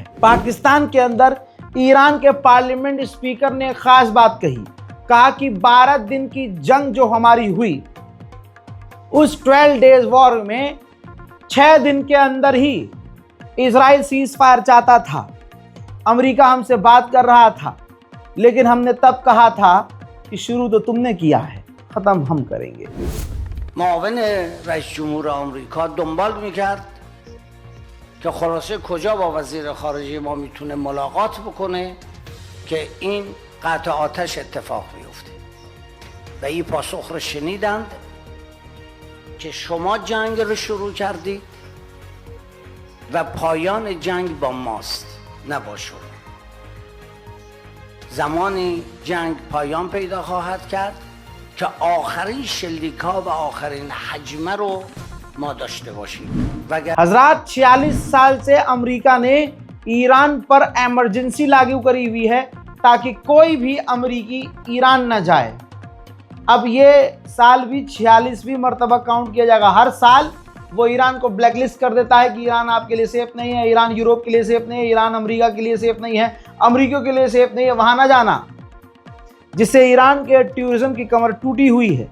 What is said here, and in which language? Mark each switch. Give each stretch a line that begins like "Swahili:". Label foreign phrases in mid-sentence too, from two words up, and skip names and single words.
Hindi: पाकिस्तान के अंदर ईरान के पार्लियामेंट स्पीकर ने खास बात कही, कहा कि 12 दिन की जंग जो हमारी हुई उस 12
English: days war
Hindi: में 6 दिन के अंदर ही इजराइल
English: cease fire
Hindi: चाहता था। अमेरिका हमसे बात कर रहा था, लेकिन हमने तब कहा था कि शुरू तो तुमने किया है, खत्म हम करेंगे।
Persian: معاون رئیس جمهور آمریکا دنبال میکرد که خلاصه کجا با وزیر خارجه ما میتونه ملاقات بکنه که این قطع آتش اتفاق بیفته و این پاسخ رو شنیدند که شما جنگ رو شروع کردید و پایان جنگ با ماست، نه با شما. زمانی جنگ پایان پیدا خواهد کرد که آخرین شلیک‌ها و آخرین حجمه رو ما داشته باشیم.
Hindi: हजरात, 46 साल से अमेरिका ने ईरान पर इमरजेंसी लागू करी हुई है ताकि कोई भी अमेरिकी ईरान न जाए। अब ये साल भी 46वीं मरतबा काउंट किया जाएगा। हर साल वो ईरान को ब्लैकलिस्ट कर देता है कि ईरान आपके लिए सेफ नहीं है, ईरान यूरोप के लिए सेफ नहीं है, ईरान अमेरिका के लिए सेफ नहीं है, अमेरिकियों के लिए सेफ नहीं है, वहाँ ना जाना, जिससे ईरान के टूरिज्म की कमर टूटी हुई है।